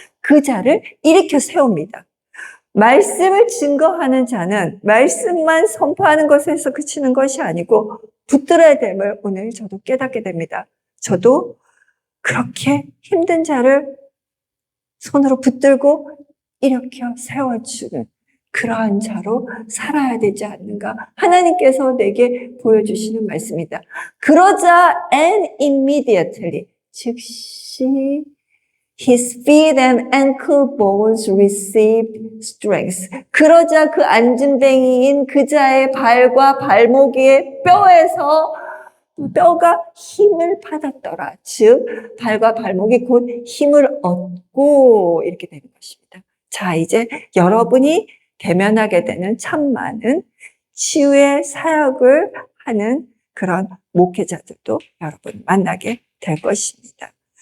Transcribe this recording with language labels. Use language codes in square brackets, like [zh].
[ko] 그 자를 일으켜 세웁니다. 말씀을 증거하는 자는 말씀만 선포하는 것에서 그치는 것이 아니고 붙들어야 됨을 오늘 저도 깨닫게 됩니다. 저도 그렇게 힘든 자를 손으로 붙들고 일으켜 세워주는 그러한 자로 살아야 되지 않는가. 하나님께서 내게 보여주시는 말씀이다. 그러자 [en] and immediately [ko] 즉시 [en] his feet and ankle bones received strength. [ko] 그러자 그 안진뱅이인 그 자의 발과 발목의 뼈에서 뼈가 힘을 받았더라. 즉 발과 발목이 곧 힘을 얻고 이렇게 되는 것입니다. 자, 이제 여러분이 대면하게 되는 참 많은 치유의 사역을 하는 그런 목회자들도 여러분 만나게 될 것입니다.